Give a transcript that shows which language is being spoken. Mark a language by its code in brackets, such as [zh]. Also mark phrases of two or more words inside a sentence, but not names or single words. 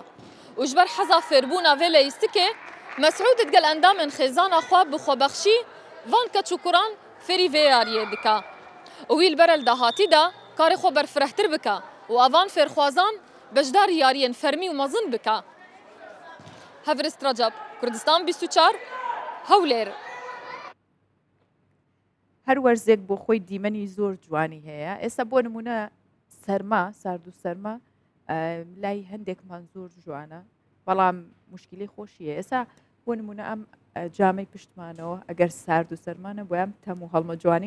[ku] û ji ber heza fêrbûna vê leyîstikê Mesûd digel endamên xêzana xwe bi xwebexşî van keç û kuran fêrî vê yariyê dike. û wî li ber eldahatî de karê xwe berfirehtir bike û avan fêrxwazan beşdarî yariyên fermî û mezin bike. Hevrist Recep, Kurdistan 24 Hewlêr. [ckb] هەر وەرزێک بۆ خۆی دیمەنی زۆر جوانی هەیە. ئێستا بۆ نمونە سەرما سارد و سەرما لای هەندێکمان زۆر جوانە بەڵام مشکلی خۆشیە. ئێستا بۆ نمونە ئەم جامەی پشتمانەوە ئەگەر سارد و سەرمانە بۆیان تەم و هەڵمە جوانی